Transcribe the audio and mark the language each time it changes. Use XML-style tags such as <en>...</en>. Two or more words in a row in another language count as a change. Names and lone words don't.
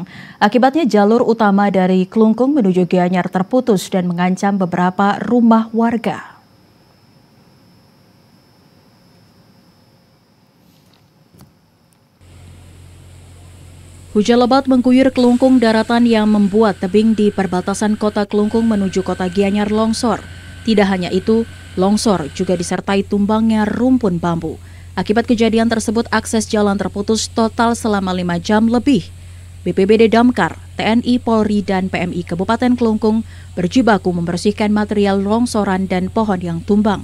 <id>Akibatnya jalur utama dari Kelungkung menuju Gianyar terputus dan mengancam beberapa rumah warga. Hujan lebat mengguyur Kelungkung daratan yang membuat tebing di perbatasan kota Kelungkung menuju kota Gianyar longsor. Tidak hanya itu, longsor juga disertai tumbangnya rumpun bambu. Akibat kejadian tersebut, akses jalan terputus total selama 5 jam lebih. BPBD Damkar, TNI, Polri, dan PMI Kabupaten Kelungkung berjibaku membersihkan material longsoran dan pohon yang tumbang.</id>